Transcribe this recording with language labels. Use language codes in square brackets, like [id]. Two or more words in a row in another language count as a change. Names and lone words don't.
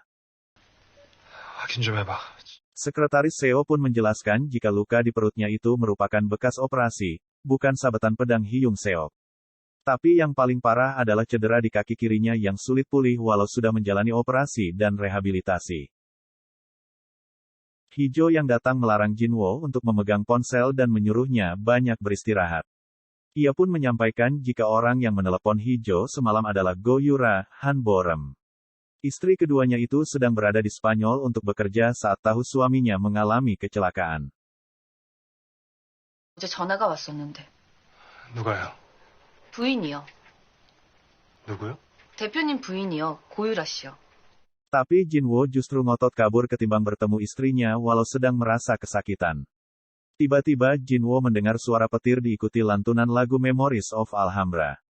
[ko] 확인 좀 해봐. [id] Sekretaris Seo pun menjelaskan jika luka di perutnya itu merupakan bekas operasi, bukan sabetan pedang Hyung Seok. Tapi yang paling parah adalah cedera di kaki kirinya yang sulit pulih walau sudah menjalani operasi dan rehabilitasi. Hee-jo yang datang melarang Jinwo untuk memegang ponsel dan menyuruhnya banyak beristirahat. Ia pun menyampaikan jika orang yang menelepon Hee-jo semalam adalah Go Yura, Han Borem. Istri keduanya itu sedang berada di Spanyol untuk bekerja saat tahu suaminya mengalami kecelakaan. [ko] 어제 전화가 왔었는데. 누가요? 부인이요. 누구요? 대표님 부인이요. 고유라 씨요. [id] Tapi Jinwo justru ngotot kabur ketimbang bertemu istrinya walau sedang merasa kesakitan. Tiba-tiba Jinwo mendengar suara petir diikuti lantunan lagu Memories of Alhambra.